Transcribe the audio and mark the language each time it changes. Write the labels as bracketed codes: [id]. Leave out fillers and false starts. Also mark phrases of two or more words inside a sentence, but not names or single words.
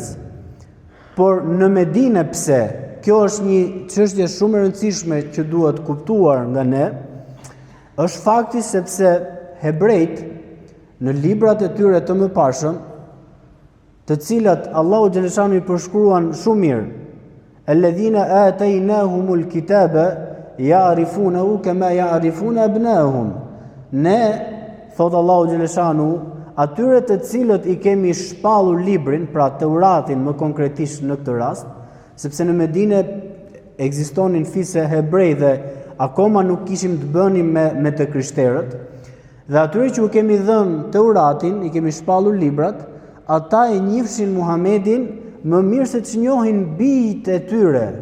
[sq] Por në Medinë pse? Kjo është një çështje shumë e rëndësishme që duhet kuptuar nga ne. Është fakti sepse hebrejt në librat e tyre të mëparshëm, të cilat Allahu Gjeleshanu i përshkruan shumë mirë, [ar] الذين آتيناهم الكتاب يعرفونه كما يعرفون أبناءهم. [sq] Ne, thot Allahu Gjeleshanu, atyre të cilët i kemi shpallur librin, pra Teuratin më konkretisht në këtë rast, sepse në Medinë ekzistonin fise hebrej dhe akoma nuk kishim të bënim me të krishterët, dhe atyre që u kemi dhënë Teuratin, i kemi shpallur librat, ata e njihshin Muhamedin më mirë se që njohin bijtë e tyre.